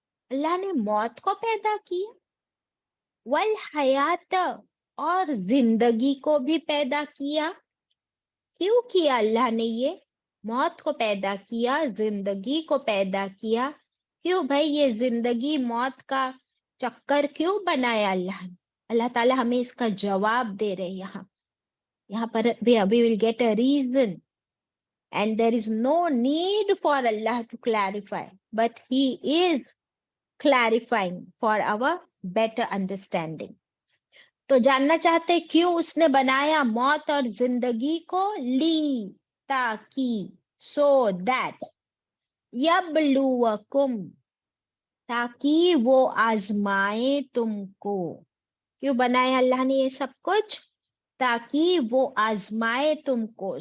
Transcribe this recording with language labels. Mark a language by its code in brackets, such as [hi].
[hi] अल्लाह ने मौत को पैदा किया। वल हयात, और जिंदगी को भी पैदा किया। क्यों किया अल्लाह ने ये? मौत को पैदा किया, जिंदगी को पैदा किया। क्यों भाई? ये जिंदगी मौत का चक्कर क्यों बनाया अल्लाह ने? अल्लाह ताला हमें इसका जवाब दे रहे हैं यहाँ पर [en] we will get a reason, and there is no need for Allah to clarify, but He is clarifying for our better understanding. [hi] तो जानना चाहते हैं क्यों उसने बनाया मौत और जिंदगी को? ली, ताकि, [en] so that, [hi] यबलुवकुम, ताकि वो आजमाए तुमको। क्यों बनाया अल्लाह ने ये सब कुछ? ताकि वो आजमाए तुमको।